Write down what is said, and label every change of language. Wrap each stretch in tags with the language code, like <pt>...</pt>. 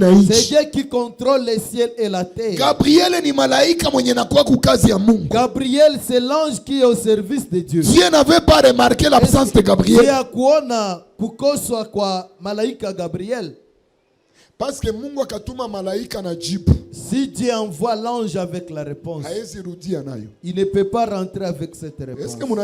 <fr>C'est Dieu qui contrôle les ciels et la terre.</fr> <sw>Gabriel ni malaika mwenye nakuwa kukazi ya Mungu.</sw> <fr>Gabriel c'est l'ange qui est au service de Dieu. Dieu n'avait pas remarqué l'absence de Gabriel.</fr> <sw>Dieu akuona kukoswa kwa malaika Gabriel.</sw> <fr>Parce que</fr> <sw>Mungu akatuma malaika na jibu.</sw> <fr>Si Dieu envoie l'ange avec la réponse, il ne peut pas rentrer avec cette réponse.</fr>